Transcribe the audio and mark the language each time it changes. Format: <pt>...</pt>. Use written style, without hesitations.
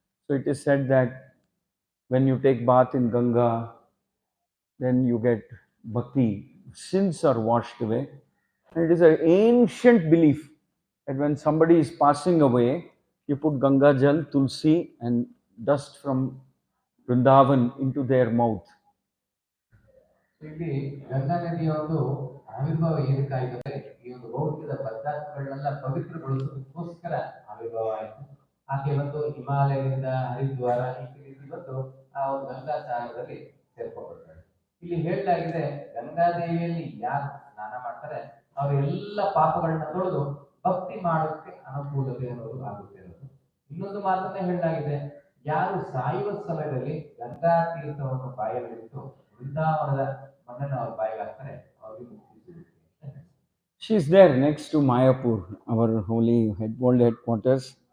<en>So it is said that when you take bath in Ganga, then you get bhakti, sins are washed away. And it is an ancient belief that when somebody is passing away, you put Ganga Jal, Tulsi and dust from Vrindavan into their mouth.</en> <kn>ಇಲ್ಲಿ ಗಂಗಾ ನದಿಯ ಒಂದು ಆವಿರ್ಭಾವ ಏನಕ್ಕಾಗಿದೆ, ಈ ಒಂದು ಭೌತಿಕದ ಪದಾರ್ಥಗಳನ್ನೆಲ್ಲ ಪವಿತ್ರಗೊಳಿಸೋದಕ್ಕೋಸ್ಕರ ಆವಿರ್ಭಾವ ಆಯಿತು. ಆಕೆ ಬಂದು ಹಿಮಾಲಯದಿಂದ ಹರಿದ್ವಾರ ಈ ರೀತಿ ಬಂದು ಆ ಒಂದು ಗಂಗಾ ಸಾಗರದಲ್ಲಿ ಸೇರ್ಕೊಂಡ್ಬಿಡ್ತಾರೆ. ಇಲ್ಲಿ ಹೇಳಲಾಗಿದೆ ಗಂಗಾದೇವಿಯಲ್ಲಿ ಯಾರು ಸ್ನಾನ ಮಾಡ್ತಾರೆ ಅವರೆಲ್ಲ ಪಾಪಗಳನ್ನ ತೊಳೆದು ಭಕ್ತಿ ಮಾಡೋದಕ್ಕೆ ಅನುಕೂಲತೆ ಅನ್ನೋದು ಆಗುತ್ತೆ ಅನ್ನೋದು. ಇನ್ನೊಂದು ಮಾತನ್ನ ಹೇಳಲಾಗಿದೆ, ಯಾರು ಸಾಯುವ ಸಮಯದಲ್ಲಿ ಗಂಗಾ ತೀರ್ಥವನ್ನು ಬಾಯಲ್ಲಿಟ್ಟು ವೃಂದಾವನದ ಮಣ್ಣನ್ನು ಅವ್ರ ಬಾಯಿಗೆ ಹಾಕ್ತಾರೆ ಅವ್ರಿಗೆ ಮುಕ್ತಿ ಸಿಗುತ್ತೆ.</kn> <en>She is there next to Mayapur, our holy world headquarters.</en>